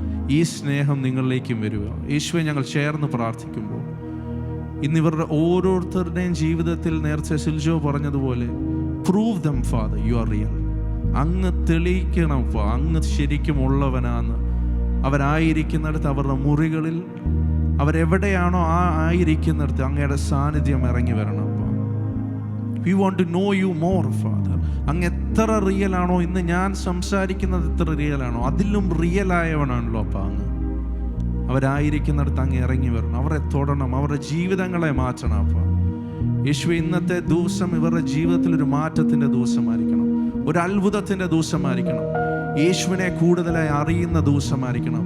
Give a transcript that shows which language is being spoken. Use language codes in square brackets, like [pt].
[ml] ഈ സ്നേഹം നിങ്ങളിലേക്കും വരിക. യേശുവെ, ഞങ്ങൾ ചേർന്ന് പ്രാർത്ഥിക്കുമ്പോൾ ഇന്നിവരുടെ ഓരോരുത്തരുടെയും ജീവിതത്തിൽ നേരത്തെ സിൽജോ പറഞ്ഞതുപോലെ [en] Prove them father you are real. [ml] അങ്ങ് തെളിയിക്കണം, അങ്ങ് ശരിക്കും ഉള്ളവനാന്ന്. അവരായിരിക്കുന്നിടത്ത്, അവരുടെ മുറികളിൽ, അവരെവിടെയാണോ ആയിരിക്കുന്നിടത്ത് അങ്ങയുടെ സാന്നിധ്യം ഇറങ്ങി വരണം. [en] We want to know you more, Father. [ml] അങ്ങ് എത്ര റിയലാണോ, ഇന്ന് ഞാൻ സംസാരിക്കുന്നത് എത്ര റിയലാണോ, അതിലും റിയലായവനാണല്ലോ അപ്പം അങ്ങ്. അവരായിരിക്കുന്നിടത്ത് അങ്ങ് ഇറങ്ങി വരണം, അവരെ തൊടണം, അവരുടെ ജീവിതങ്ങളെ മാറ്റണം. അപ്പം യേശുവേ, ഇന്നത്തെ ദിവസം ഇവരുടെ ജീവിതത്തിൽ ഒരു മാറ്റത്തിൻ്റെ ദിവസമായിരിക്കണം, ഒരു അത്ഭുതത്തിൻ്റെ ദിവസമായിരിക്കണം, യേശുവിനെ കൂടുതലായി അറിയുന്ന ദിവസമായിരിക്കണം.